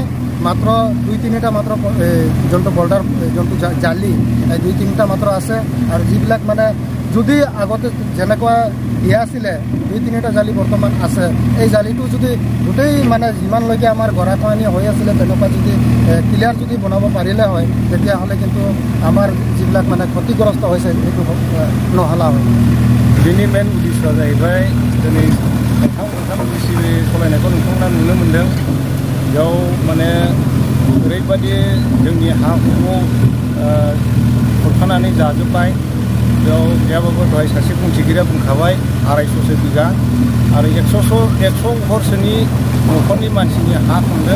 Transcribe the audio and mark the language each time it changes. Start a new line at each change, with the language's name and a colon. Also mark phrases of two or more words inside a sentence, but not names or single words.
Assamese: মাত্ৰ 2-3টা মাত্ৰ যোনটো বৰ্ডাৰ যোনটো জালি 2-3টা মাত্ৰ আছে, আৰু যিবিলাক মানে যদি আগতে যেনেকুৱা দিয়া আছিলে 2-3টা জালি বৰ্তমান আছে। এই জালিটো যদি গোটেই মানে যিমানলৈকে আমাৰ গৰাখহনীয়া হৈ আছিলে তেনেকুৱা যদি ক্লিয়াৰ যদি বনাব পাৰিলে হয়, তেতিয়াহ'লে কিন্তু আমাৰ যিবিলাক মানে ক্ষতিগ্ৰস্ত হৈছে সেইটো নহ'লা হয়।
Bodo: बेनि मेन उद्देश्यआ जाहैबाय दिनै मोनथाम JCB सालायनायखौ नोंथांमोना नुनो मोन्दों। बेयाव माने ओरैबायदि जोंनि हा हुखौ खुरखानानै जाजोब्बाय। बेयाव गैयाबाबो दहाय सासे बुंथिगिरिया बुंखाबाय 250सो बिघा आरो 100 घरसोनि न'खरनि मानसिनि हा थांदों।